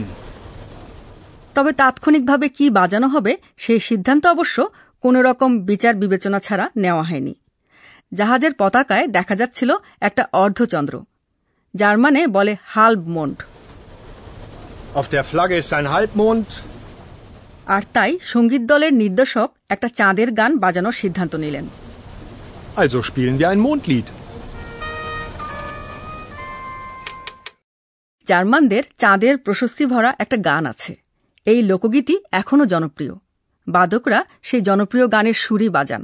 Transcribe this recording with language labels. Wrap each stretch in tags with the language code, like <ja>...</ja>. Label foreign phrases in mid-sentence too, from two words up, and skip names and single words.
<bn>তবে তাৎক্ষণিকভাবে কি বাজানো হবে সেই সিদ্ধান্ত অবশ্য কোনো রকম বিচার বিবেচনা ছাড়া নেওয়া হয়নি। জাহাজের পতাকায় দেখা যাচ্ছিল একটা অর্ধচন্দ্র, যার মানে বলে হালবমন্ড।</bn> <de>Auf der Flagge ist ein Halbmond.</de> <bn>আর তাই সঙ্গীত দলের নির্দেশক একটা চাঁদের গান বাজানোর সিদ্ধান্ত নিলেন।</bn> <de>Also spielen wir ein Mondlied.</de> <bn>জার্মানদের চাঁদের প্রশস্তি ভরা একটা গান আছে। এই লোকগীতি এখনও জনপ্রিয়। বাদকরা সেই জনপ্রিয় গানের সুরই বাজান।</bn>